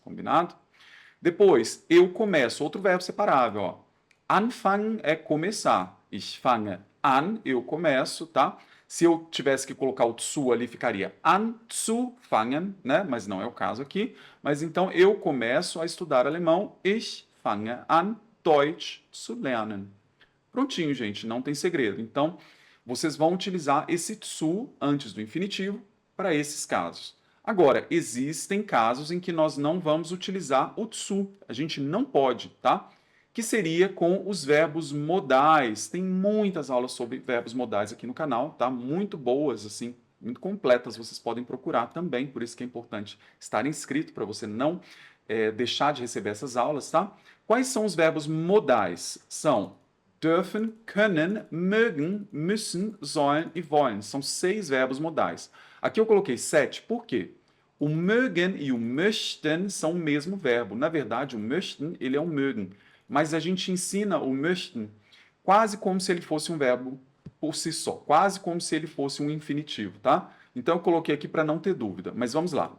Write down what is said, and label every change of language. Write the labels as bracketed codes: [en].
[pt] Combinado? Depois, eu começo. Outro verbo separável. Ó. Anfangen é começar. [de] Ich fange an, [pt] eu começo, tá? Se eu tivesse que colocar o zu ali, ficaria anzufangen, né? Mas não é o caso aqui. Mas então, eu começo a estudar alemão. [de] Ich fange an, Deutsch zu lernen. [pt] Prontinho, gente, não tem segredo. Então, vocês vão utilizar esse zu antes do infinitivo para esses casos. Agora, existem casos em que nós não vamos utilizar o zu. A gente não pode, tá? Que seria com os verbos modais. Tem muitas aulas sobre verbos modais aqui no canal, tá? Muito boas, assim, muito completas. Vocês podem procurar também, por isso que é importante estar inscrito para você não deixar de receber essas aulas, tá? Quais são os verbos modais? São dürfen, können, mögen, müssen, sollen e wollen. São 6 verbos modais. Aqui eu coloquei 7, por quê? O mögen e o möchten são o mesmo verbo. Na verdade, o möchten, ele é um mögen. Mas a gente ensina o möchten quase como se ele fosse um verbo por si só. Quase como se ele fosse um infinitivo, tá? Então eu coloquei aqui para não ter dúvida. Mas vamos lá.